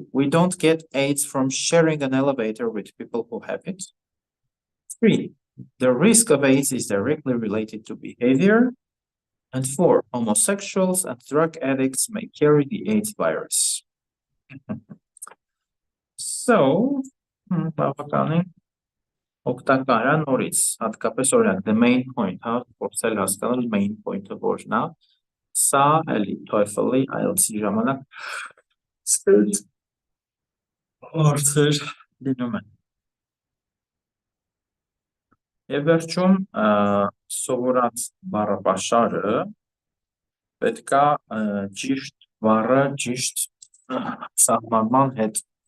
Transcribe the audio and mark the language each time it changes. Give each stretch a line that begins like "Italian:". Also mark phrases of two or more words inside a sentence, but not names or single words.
English: We don't get AIDS from sharing an elevator with people who have it. 3. The risk of AIDS is directly related to behavior. And 4. Homosexuals and drug addicts may carry the AIDS virus. So,
Armenian: բավականին օգտակար է նորից, հատկապես օրինակ,
English: the main point,
Armenian: հա, փորձել հասկանալ
English: main point-
Armenian: ը որն է, սա էլի TOEFL-ի IELTS-ի ժամանակ ստեյց հարցեր լինում են։ Եվ վերջում սովորած բառապաշարը պետք է ճիշտ բառը ճիշտ սահմանման հետ